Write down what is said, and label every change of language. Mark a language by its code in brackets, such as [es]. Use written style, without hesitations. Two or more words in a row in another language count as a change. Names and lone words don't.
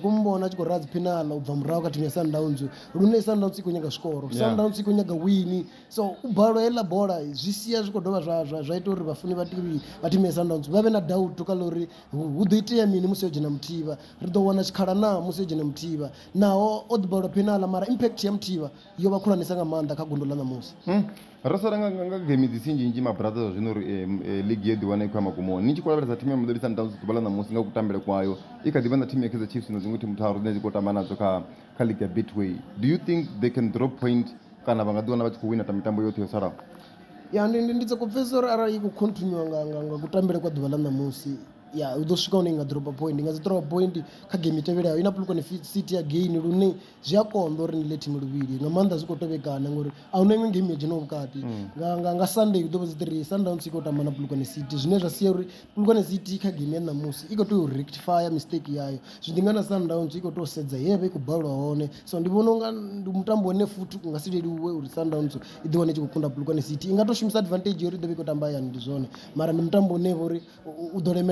[ve] khou mubona a tshi khou radzi penala u bva murahu kha thimu ya Sundowns lune Sundowns i khou nyaga zwikoro Sundowns i khou nyaga wini so u balwa heiḽa bola zwi sia zwi khou dovha zwa ita uri vhafuni vha thimu ya Sundowns vha vhe na doubt kha ḽa uri hu ḓo itea mini musi yo dzhena Muthivha ri ḓo wana tshikhala na musi yo dzhena Muthivha naho o ḓi balwa penala mara impact ya Muthivha yo vha khulwanesa nga maanḓa kha gondo ḽa ṋamusi ro sala nga game dzi si nnzhi mabrothers zwino uri ligi yo ḓiwana i khou ya magumoni ni tshi khou lavhelesa thimu ya Mamelodi Sundowns ḓuvha ḽa ṋamusi nga kutambele kwayo i kha ḓi vha na thimu ya Kaizer Chiefs na dziṅwe thimu tharu dzine dzi khou tamba nadzo kha league ya Betway [en] do you think they can drop point [ve] kana vha nga ḓiwana vha tshi khou wina ta mitambo yoṱhe yo salaho ya ndi tsoko pfesa uri arali i khou continue nga kutambele kwa ḓuvha ḽa ṋamusi ya u ḓo swika hune i nga dropa point i nga dzi dropa point kha game i tevhelaho i na Polokwane City ya gain lune zwi a konḓa uri ni ḽe thimu luvhili nga maanḓa zwi khou tovhekana ngori a huna iṅwe game ya dzhena vhukati nga Sunday u ḓo vha dzi 3 Sundowns i khou tamba na Polokwane City zwine zwa sia uri Polokwane City kha game ya ṋamusi i khou tea u [en] rectify mistake [ve] yayo zwi ḓi nga na Sundowns i khou tea u sedza yevha i khou balwa hone so ndi vhona unga ndi mutambo une futhi u nga si leluwe uri Sundowns i ḓiwane i tshi khou kunda Polokwane City i nga tou shumisa advantage uri i ḓo vha i khou tamba hayani ndi zwone mara ndi mutambo une uri u ḓo lemela nga